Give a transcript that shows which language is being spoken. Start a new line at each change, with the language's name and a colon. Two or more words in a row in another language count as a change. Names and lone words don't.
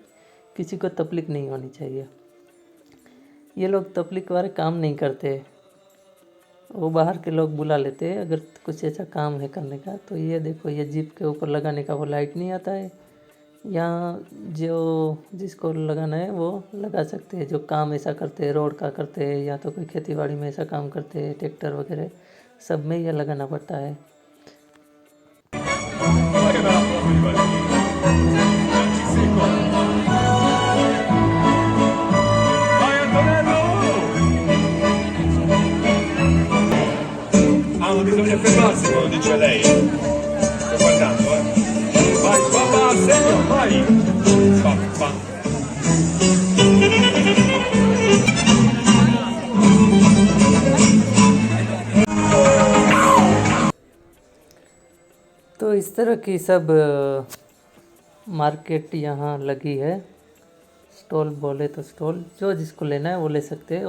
Hindi: किसी को तकलीफ नहीं होनी चाहिए। ये लोग तकलीफ वाले काम नहीं करते, वो बाहर के लोग बुला लेते हैं अगर कुछ ऐसा काम है करने का। तो ये देखो, ये जीप के ऊपर लगाने का वो लाइट नहीं आता है। यहाँ जो जिसको लगाना है वो लगा सकते हैं, जो काम ऐसा करते हैं, रोड का करते हैं या तो कोई खेतीबाड़ी में ऐसा काम करते हैं, ट्रैक्टर वगैरह सब में यह लगाना पड़ता है।
Italian: Bisogna fermarsi quando dice lei. Sto guardando, Vai, papà, segno, vai. Papà.
Hindi: तो इस तरह की सब मार्केट यहाँ लगी है। स्टॉल बोले तो स्टॉल, जो जिसको लेना है वो ले सकते हैं।